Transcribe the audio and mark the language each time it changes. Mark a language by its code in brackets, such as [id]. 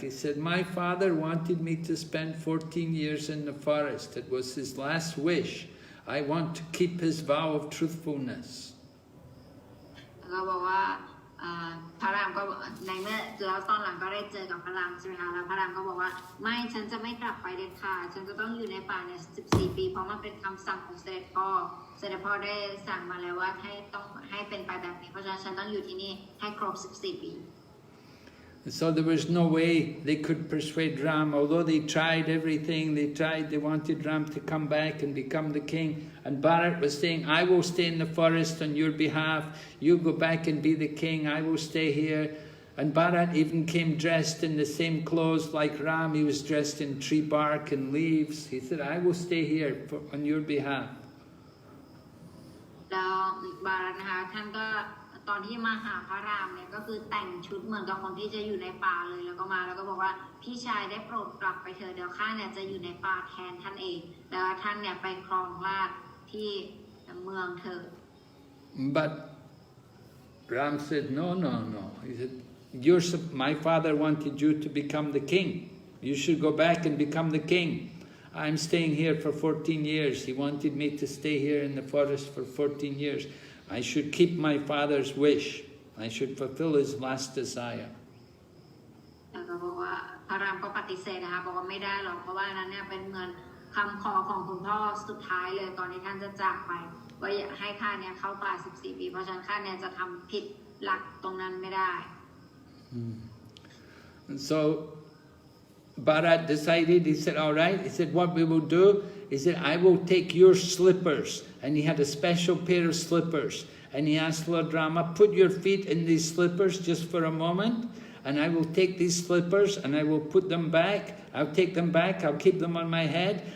[en] He said, my father wanted me to spend 14 years in the forest. It was his last wish. I want to keep his vow of truthfulness. [th] ก็บอกว่าพระรามก็ในเมื่อแล้วตอนหลังก็ได้เจอกับพระรามใช่ไหมคะแล้วพระรามก็บอกว่าไม่ฉันจะไม่กลับไปเด็ดขาดฉันจะต้องอยู่ในป่าเนี่ย14 ปีเพราะมันเป็นคำสั่งของเสด็จพ่อได้สั่งมาแล้วว่าให้เป็นไปแบบนี้เพราะฉะนั้นฉันต้องอยู่ที่นี่ให้ครบ14 ปี [en] So there was no way they could persuade Ram, although they tried everything, they wanted Ram to come back and become the king. And Bharat was saying, I will stay in the forest on your behalf, you go back and be the king, I will stay here. And Bharat even came dressed in the same clothes like Ram. He was dressed in tree bark and leaves. He said, I will stay here on your behalf. [th] แล้วบารัตนะคะท่านก็ตอนที่มาหาพระรามเนี่ยก็คือแต่งชุดเหมือนกับคนที่จะอยู่ในป่าเลยแล้วก็มาแล้วก็บอกว่าพี่ชายได้โปรดกลับไปเถิดเดี๋ยวข้าเนี่ยจะอยู่ในป่าแทนท่านเองแล้วท่านเนี่ยไปครองราชย์ที่เมืองเถิด [en] But Ram said, no. He said, my father wanted you to become the king. You should go back and become the king. I'm staying here for 14 years. He wanted me to stay here in the forest for 14 years. I should keep my father's wish. I should fulfill his last desire. [th] แล้วก็บอกว่าพระรามก็ปฏิเสธนะคะบอกว่าไม่ได้หรอกเพราะว่านั้นเนี่ยเป็นเงินคำขอของคุณพ่อสุดท้ายเลยก่อนที่ท่านจะจากไปว่าอยากให้ข้าเนี่ยเข้าป่า14 ปีเพราะฉะนั้นข้าเนี่ยจะทำผิดหลักตรงนั้นไม่ได้ [en] So Bharat decided, he said, all right. He said, what we will do, he said, I will take your slippers. And he had a special pair of slippers. And he asked Lord Rama, put your feet in these slippers just for a moment. And I will take these slippers and I will put them back. I'll take them back, I'll keep them on my head.